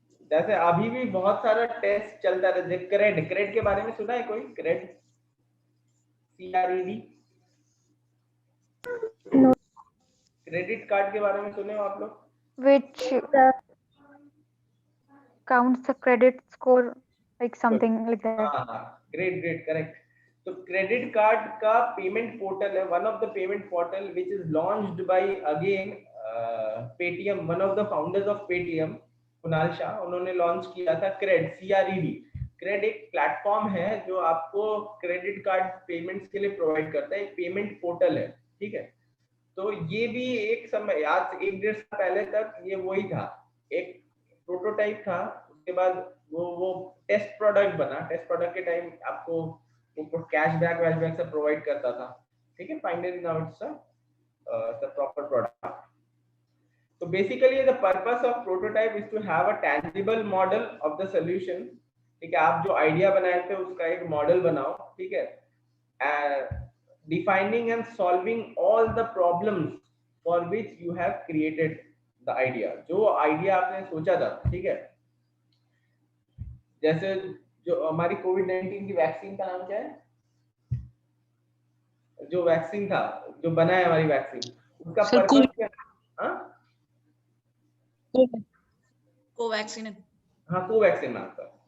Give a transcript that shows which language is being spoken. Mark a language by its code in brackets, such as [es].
[hi] जैसे अभी भी बहुत सारा टेस्ट चलता रहता है। क्रेड के बारे में सुना है कोई? क्रेड, CRED, क्रेडिट कार्ड के बारे में सुने हो आप लोग? [en] Which counts the credit score, like something like that. [hi] हाँ, ग्रेट, करेक्ट। [en] तो credit card का payment portal है, one of the payment portal which is launched by again Paytm, one of the founders of Paytm, Kunal Shah, [hi] उन्होंने launch किया था [en] Crate, CRED। [hi] Crate एक platform है जो आपको क्रेडिट कार्ड पेमेंट्स के लिए प्रोवाइड करता है, एक पेमेंट पोर्टल है, ठीक है। तो ये भी एक समय, आज 1-1.5 साल पहले तक ये वही था, एक प्रोटोटाइप था। उसके बाद वो टेस्ट प्रोडक्ट बना। टेस्ट प्रोडक्ट के टाइम आपको कैशबैक वैशबैक सब प्रोवाइड करता था, ठीक है। [en] Finally now it's the proper product. So basically the purpose of prototype is to have a tangible model of the solution, ठीक है। [hi] आप जो आइडिया बनाए थे उसका एक मॉडल बनाओ, ठीक है। [en] Defining and solving all the problems for which you have created the idea, [hi] जो आइडिया आपने सोचा था, [en] ठीक है। [hi] जैसे जो हमारी कोविड-19 की वैक्सीन का नाम क्या है? जो वैक्सीन था, जो बना है हमारी वैक्सीन, उसका पर्पस क्या? हाँ, कोवैक्सीन। हाँ, कोवैक्सीन नाम था।